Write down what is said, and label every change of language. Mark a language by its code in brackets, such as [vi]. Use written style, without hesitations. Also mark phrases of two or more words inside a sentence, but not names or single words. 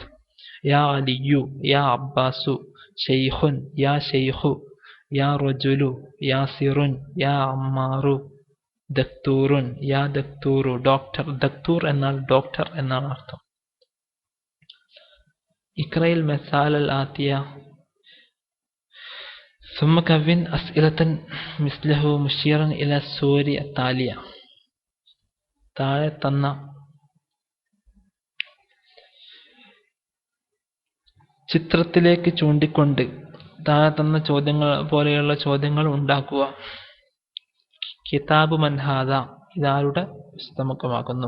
[ar] يا عليُّ، يا عباسُ. شيخٌ، يا شيخُ. يا رجلُ، ياسرٌ. يا عمارُ. دكتورٌ، يا دكتورُ. [ml] ഡോക്ടർ, ദക്തൂർ എന്നാൽ ഡോക്ടർ എന്നാണ് അർത്ഥം. [ar] اقرأ المثال الآتي. ثم كون أسئلة مثله مشيرا إلى الصور التالية. [ml] താഴെ തന്ന ചിത്രത്തിലേക്ക് ചൂണ്ടിക്കൊണ്ട് താഴെ തന്ന ചോദ്യങ്ങൾ പോലെയുള്ള ചോദ്യങ്ങൾ ഉണ്ടാക്കുക. [ar] كتاب من هذا, [ml] ഇതാരുടെ പുസ്തകമാകുന്നു.